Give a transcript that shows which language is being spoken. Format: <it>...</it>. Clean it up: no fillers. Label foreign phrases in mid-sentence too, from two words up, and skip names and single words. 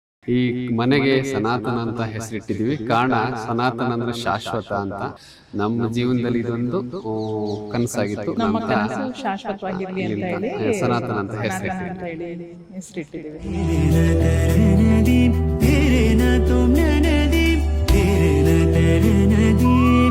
<kn>ಈ ಮನೆಗೆ ಸನಾತನ ಅಂತ ಹೆಸರಿಟ್ಟಿದೀವಿ. ಕಾರಣ ಸನಾತನ ಅಂದ್ರೆ ಶಾಶ್ವತ ಅಂತ. ನಮ್ಮ ಜೀವನದಲ್ಲಿ ಇದೊಂದು ಕನಸಾಗಿತ್ತು. ನಮ್ಮ ಕನಸು ಶಾಶ್ವತವಾಗಿರ್ಲಿ ಅಂತ ಹೇಳಿ ಸನಾತನ ಅಂತ ಸನಾತನ ಅಂತ ಹೇಳಿ ಹೆಸರಿಟ್ಟಿದ್ದೀವಿ. तेरे ना तुम नदी तेरे ना तेरे नदी</kn>